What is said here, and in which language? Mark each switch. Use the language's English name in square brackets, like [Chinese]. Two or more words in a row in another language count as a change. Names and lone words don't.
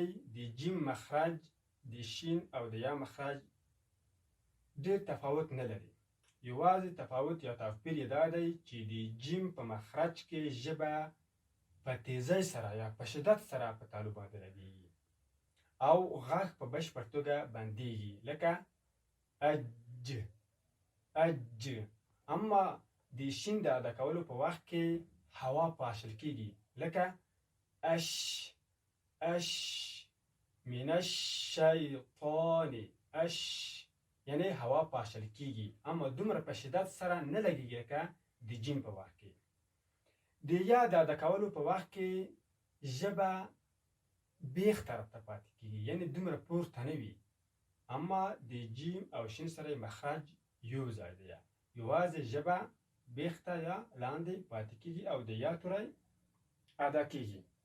[Pashto] د جیم مخرج، د شین او د یا مخرج ډیر تفاوت نه لري، یوازې تفاوت یا توپیر یې دا دی چې د جیم په مخرج کې ژبه په تیزۍ سره یا په شدت سره په تالو باندې لګېږي او غږ په بشپړ توګه بندېږي لکه اج. اما د شین د ادا کولو په وخت کې هوا پاشل کېږي لکه [Arabic] اش من الشیطان [Pashto] یعنی هوا پاشل کېږي اما دومره په شدت سره نه لګېږي لکه د جیم په وخت کې. د یا د ادا کولو په وخت کې ژبه بیخ طرف ته پاتې کېږي یعنی دومره پورته نه وي اما د جیم او شین سره مخرج یو ځای دی یوازې ژبه بیخ ته یا لاندې پاتې کېږي او د یا توری ادا کېږي.